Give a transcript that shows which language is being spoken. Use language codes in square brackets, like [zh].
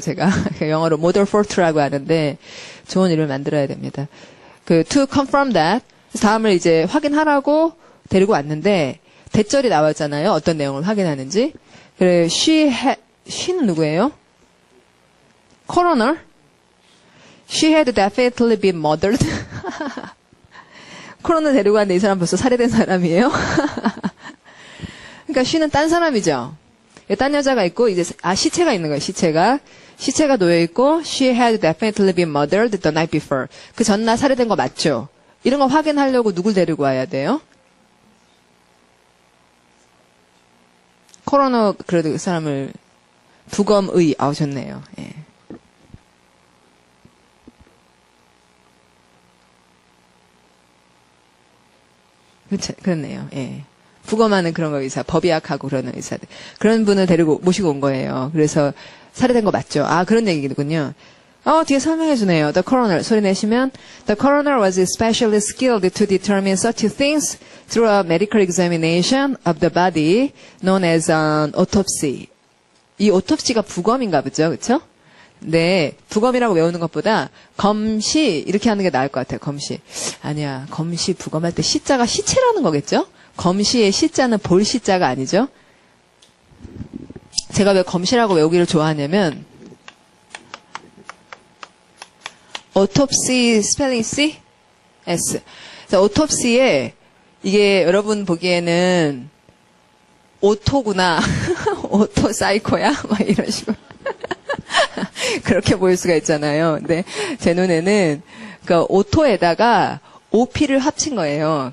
[ko] 제가 영어로 [en] model for tru [ko] 라고 하는데 좋은 이름을 만들어야 됩니다. 그 to confirm that 다음을 이제 확인하라고 데리고 왔는데 대절이 나왔잖아요. 어떤 내용을 확인하는지. 그래, she는 누구예요? [en] coroner? She had definitely been murdered. [ko] 코로나 데리고 왔는데 이 사람 벌써 살해된 사람이에요? 그러니까 she는 딴 사람이죠. 딴 여자가 있고 이제 시체가 있는 거예요. 시체가 놓여 있고 [en] she had definitely been murdered the night before. [ko] 그 전날 살해된 거 맞죠? 이런 거 확인하려고 누굴 데리고 와야 돼요? 코로나 그래도 그 사람을 부검의 좋네요. 예. 그렇네요. 예. 부검하는 그런 거 의사, 법의학하고 그러는 의사들 그런 분을 모시고 온 거예요. 그래서 살해된 거 맞죠? 그런 얘기군요. 뒤에 설명해 주네요. [en] The coroner [ko] 소리 내시면 [en] The coroner was especially skilled to determine such things through a medical examination of the body known as an autopsy. [ko] 이 autopsy가 부검인가 보죠, 그렇죠? 네, 부검이라고 외우는 것보다 검시 이렇게 하는 게 나을 것 같아요. 검시 아니야, 검시 부검할 때 시자가 시체라는 거겠죠? 검시의 시자는 볼 시자가 아니죠? 제가 왜 검시라고 외우기를 좋아하냐면 autopsy 스펠링 C? [en] S. [ko] 자, autopsy에 이게 여러분 보기에는 오토구나. 오토 사이코야? 막 이런 식으로. 그렇게 보일 수가 있잖아요. 근데 제 눈에는 그 오토에다가 OP를 합친 거예요.